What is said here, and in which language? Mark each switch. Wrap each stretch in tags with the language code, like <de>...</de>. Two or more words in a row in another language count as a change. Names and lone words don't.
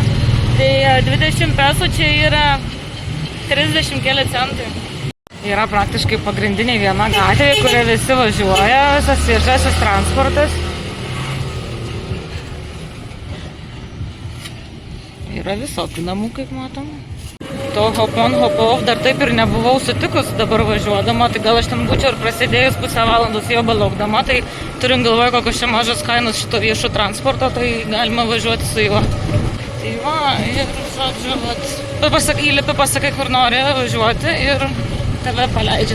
<lt>Tai 20 pesų čia yra 30 keli centai. Yra praktiškai pagrindiniai viena gatvė, kuria visi važiuoja, visas viešasis transportas. Yra visokių namų, kaip matom. To</lt> <en>hop-on, hop-off</en> <lt>dar taip ir nebuvau sutikus dabar važiuodama, tai gal aš ten būčiau ir prasidėjus pusę valandos jo belaukdama, tai turim galvoje, kokios čia mažos kainos šito viešo transporto, tai galima važiuoti su juo. Tai va, ir žodžiu, įlipi, pasakai, kur nori važiuoti ir tave paleidžia.</lt>